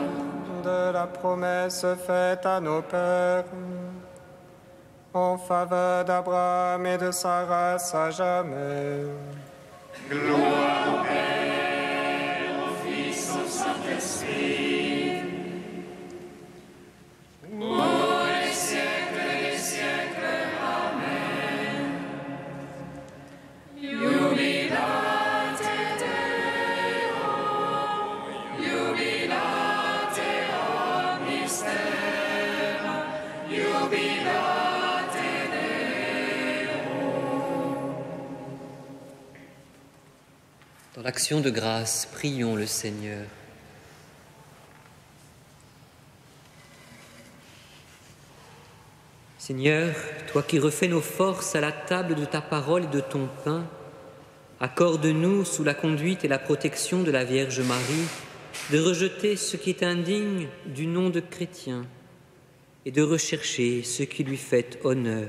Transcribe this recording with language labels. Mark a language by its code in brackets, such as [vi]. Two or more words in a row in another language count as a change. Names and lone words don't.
[fr] De la promesse faite à nos pères, en faveur d'Abraham et de sa race à jamais. Gloire au Père, au Fils, au Saint-Esprit. Pour les siècles des siècles. Amen. [la] Jubilate Deo, jubilate omnister, jubilate Deo. [fr] Dans l'action de grâce, prions le Seigneur. Seigneur, toi qui refais nos forces à la table de ta parole et de ton pain, accorde-nous, sous la conduite et la protection de la Vierge Marie, de rejeter ce qui est indigne du nom de chrétien et de rechercher ce qui lui fait honneur.